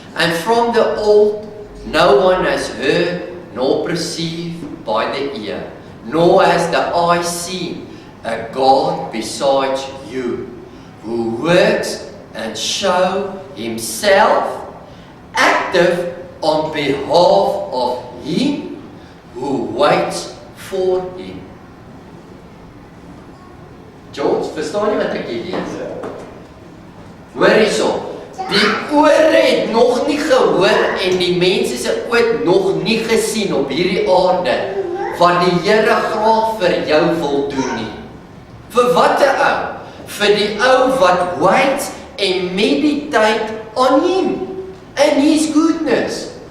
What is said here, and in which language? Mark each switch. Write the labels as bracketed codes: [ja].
[en] And from the old no one has heard nor perceived by the ear, nor has the eye seen a God besides you, who works and show himself active on behalf of him who waits for him. [af] George, verstaan jy wat ek hier lees? Hoor hierso, die ore het nog nie gehoor en die mense se ooit nog nie gesien op hierdie aarde wat die Here graag vir jou wil doen nie. Vir watter ou? Vir die ou wat [en] waits [af] en [en] meditate on him and his goodness.